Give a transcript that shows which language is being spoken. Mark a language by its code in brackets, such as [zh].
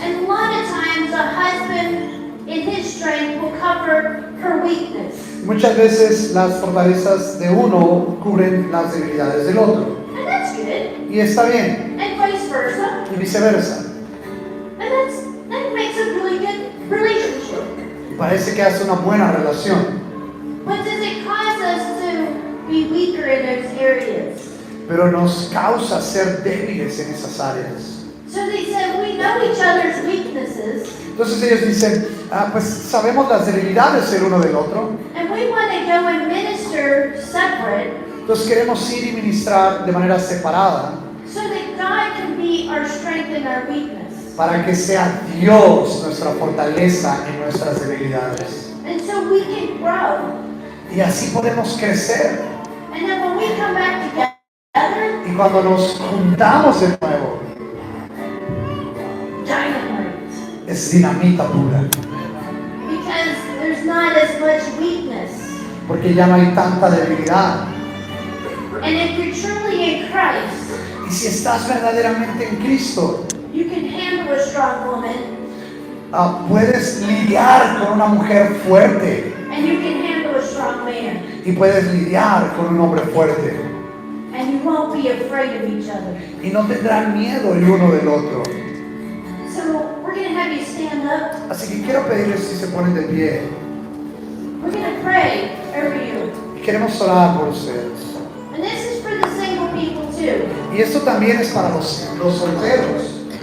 [en] And a lot of times the husband in his strength will cover her weakness. [es] Muchas veces las fortalezas de uno cubren las debilidades del otro. [en] And that's good. [es] Y está bien, [en] And vice versa. [es] y viceversa. [en] And that makes a really good relationship. [es] Y parece que hace una buena relación. [en] But does it cause us to be weaker in those areas? [es] Pero nos causa ser débiles en esas áreas. [en] So they said, we know each other's weaknesses, [es] Entonces ellos dicen, pues sabemos las debilidades el uno del otro, [en] and we want to go and minister separate [es] entonces queremos ir y ministrar de manera separada [en] so that God can be our strength and our weakness. [es] para que sea Dios nuestra fortaleza en nuestras debilidades. [en] And so we can grow. [es] Y así podemos crecer. [en] And then when we come back together, [es] Y cuando nos juntamos de nuevo, [en] dynamite. [es] es dinamita pura. [en] Because there's not as much weakness. [es] Porque ya no hay tanta debilidad. [en] And if you're truly in Christ, [es] Y si estás verdaderamente en Cristo, [en] you can handle a strong woman. [es] puedes lidiar con una mujer fuerte. [en] And you can handle a strong man. [es] Y puedes lidiar con un hombre fuerte. [en] And you won't be afraid of each other. [es] Y no tendrán miedo el uno del otro. [en] So we're going to have you stand up. [es] Así que quiero pedirles si se ponen de pie. [en] We're going to pray over you. [es] Y queremos orar por ustedes. [en] And this is for the single people too. [es] Y esto también es para los solteros.